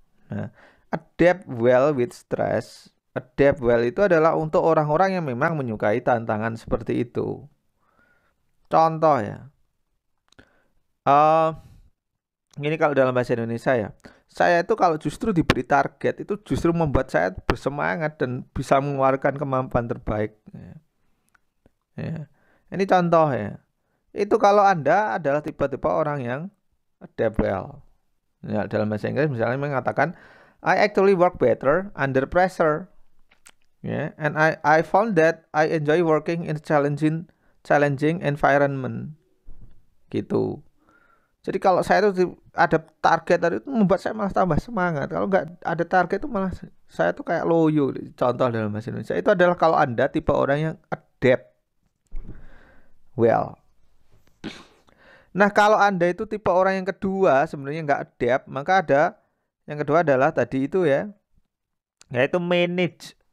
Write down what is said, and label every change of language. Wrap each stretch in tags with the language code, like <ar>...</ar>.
<en>Nah, adapt well with stress.</en> <id>Adapt well itu adalah untuk orang-orang yang memang menyukai tantangan seperti itu. Contoh ya. Ini kalau dalam bahasa Indonesia ya. Saya itu kalau justru diberi target itu justru membuat saya bersemangat dan bisa mengeluarkan kemampuan terbaik. Ya. Ini contoh ya. Itu kalau Anda adalah tipe-tipe orang yang adapt well. Ya, dalam bahasa Inggris misalnya mengatakan</id> <en>I actually work better under pressure. Yeah, and I found that I enjoy working in challenging environment.</en> <id>Gitu. Jadi kalau saya itu ada target tadi itu membuat saya malah tambah semangat. Kalau nggak ada target itu malah saya tuh kayak loyo. Contoh dalam bahasa Indonesia itu adalah kalau Anda tipe orang yang adapt well. Nah, kalau Anda itu tipe orang yang kedua, sebenarnya nggak adapt, maka ada yang kedua adalah tadi itu ya, yaitu manage.</id>